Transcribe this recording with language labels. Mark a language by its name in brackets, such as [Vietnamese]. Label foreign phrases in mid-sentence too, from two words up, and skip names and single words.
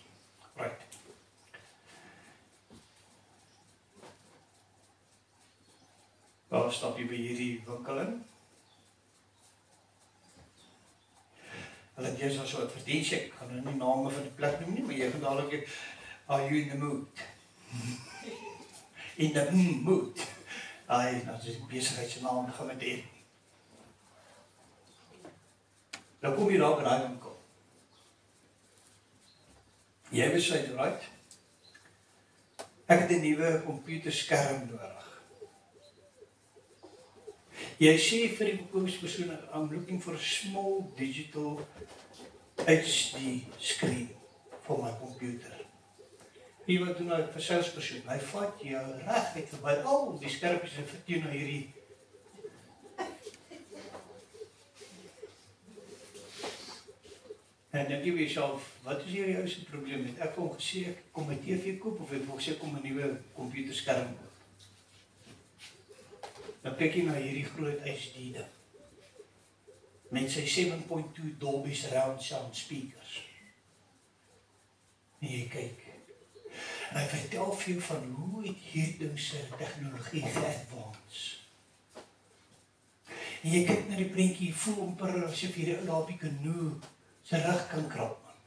[English] Right. [Afrikaans] Waar stap jy by hierdie winkel in? Hulle het eers al so 'n advertensie, ek gaan nou nie name van die plek noem nie, maar jy gaan dadelik, [English] are you in the mood? In the mood. [Afrikaans] Ai, nou is die besigheidsenaam gaan met dit. Nou kom jy daar by daai winkel. Jy besluit, right? Ek het 'n nuwe komputerskerm nodig. Jy sê vir die verkoopspersoon, [English] I'm looking for a small digital HD screen for my computer. [Afrikaans] Wie wat doen hy vir salespersoon? Hy vat jou reguit verby al die skerpies en vertoon na hierdie. En dan dink jy vir jouself, wat is hierdie ou se probleem? Het ek hom gesê ek kom my TV koop of het ek gesê kom 'n nuwe komputerskerm koop? Dan kyk jy na hierdie groot HD ding. Met sy [English] 7.2 Dolby surround sound speakers. [Afrikaans] En jy kyk. En hy vertel vir jou van hoe het hierdie ding se tegnologie geadvance. En jy kyk na die prentjie, voel amper asof hierdie ou daar op die kanoe sy rug kan krap.